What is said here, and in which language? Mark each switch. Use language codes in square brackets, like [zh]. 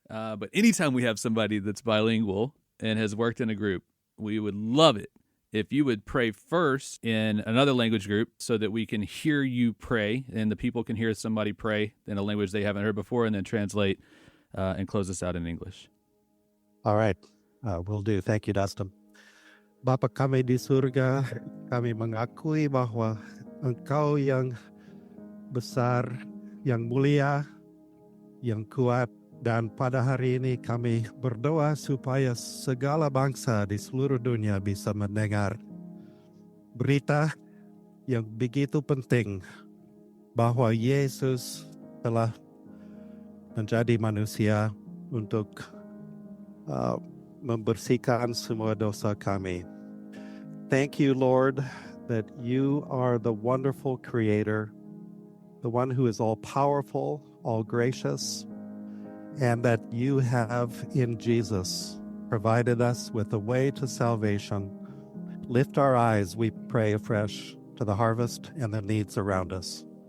[en] But anytime we have somebody that's bilingual and has worked in a group, we would love it if you would pray first in another language group so that we can hear you pray and the people can hear somebody pray in a language they haven't heard before, and then translate and close us out in English. All right. Will do. Thank you, Dustin. [id] Bapa kami di surga, kami mengakui bahwa Engkau yang besar, yang mulia, yang kuat, dan pada hari ini kami berdoa supaya segala bangsa di seluruh dunia bisa mendengar berita yang begitu penting bahwa Yesus telah menjadi manusia untuk membersihkan semua dosa kami. [en] Thank you, Lord, that you are the wonderful creator, the one who is all powerful, all gracious, and that you have in Jesus provided us with a way to salvation. Lift our eyes, we pray afresh, to the harvest and the needs around us.